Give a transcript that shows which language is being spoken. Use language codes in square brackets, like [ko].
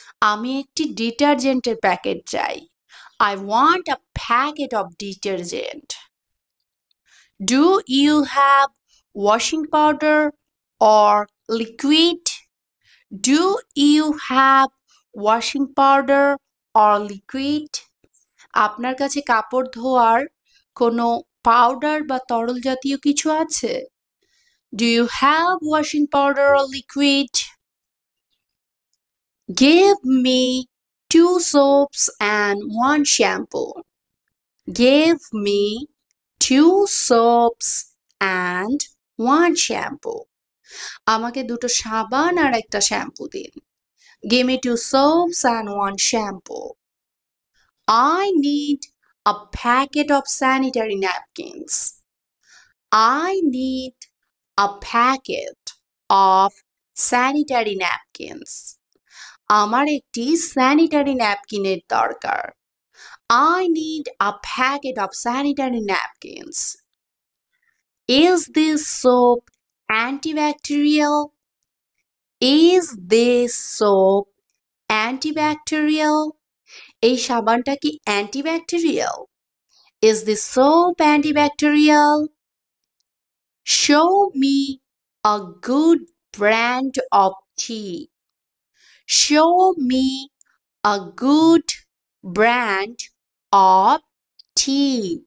[bn] আমি একটি ডিটারজেন্টের প্যাকেট চাই। [en] I want a packet of detergent. Do you have washing powder or liquid? Do you have washing powder or liquid? [bn] আপনার কাছে কাপড় ধোয়ার কোনো পাউডার বা তরল জাতীয় কিছু আছে? [en] Do you have washing powder or liquid? Give me 2 soaps and 1 shampoo. Give me 2 soaps and one shampoo. [bn] আমাকে দুটো সাবান আর একটা শ্যাম্পু দিন। [en] Give me two soaps and one shampoo. I need a packet of sanitary napkins. I need a packet of sanitary napkins. [bn] আমার একটি sanitary ন্যাপকিনের দরকার। [en] I need a packet of sanitary napkins. Is this soap antibacterial? Is this soap antibacterial? [bn] এই সাবানটা কি antibacterial? [en] Is this soap antibacterial? Show me a good brand of tea. Show me a good brand of tea.